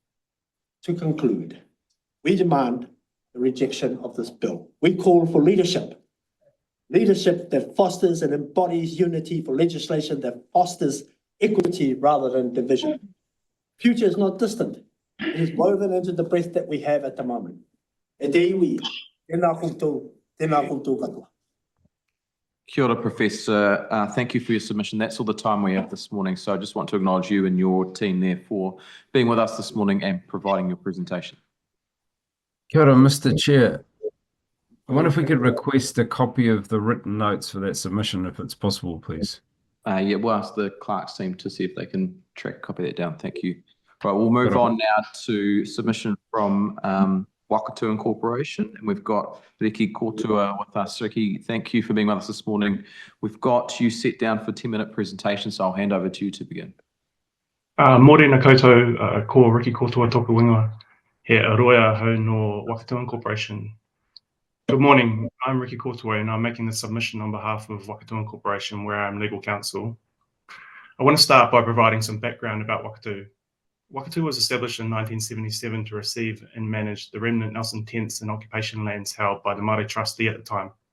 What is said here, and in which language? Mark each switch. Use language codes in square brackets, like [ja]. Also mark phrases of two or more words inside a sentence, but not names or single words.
[en] To conclude, we demand the rejection of this bill. We call for leadership that fosters and embodies unity, for legislation that fosters equity rather than division. Future is not distant. It is woven into the breath that we have at the moment. [mi] E te iwi, tēnā koutou katoa. Kia ora, [en] Professor. Thank you for your submission. That's all the time we have this morning. So I just want to acknowledge you and your team there for being with us this morning and providing your presentation. [mi] Kia ora, [en] Mr. Chair. I wonder if we could request a copy of the written notes for that submission, if it's possible, please. Yeah, we'll ask the clerk's team to see if they can track a copy of that down. Thank you. Right, we'll move on now to submission from Wakatu Incorporation, and we've got Riki Kotua with us. Riki, thank you for being with us this morning. We've got you set down for a 10-minute presentation, so I'll hand over to you to begin. [mi] Morena koutou, ko Riki Kotua toku wingoa, he aroia hau no Wakatu Incorporation. [en] Good morning, I'm Riki Kotua and I'm making the submission on behalf of Wakatu Incorporation, where I'm legal counsel. I want to start by providing some background about Wakatu. Wakatu was established in 1977 to receive and manage the remnant Nelson tents and occupation lands held by the Māori trustee at the time.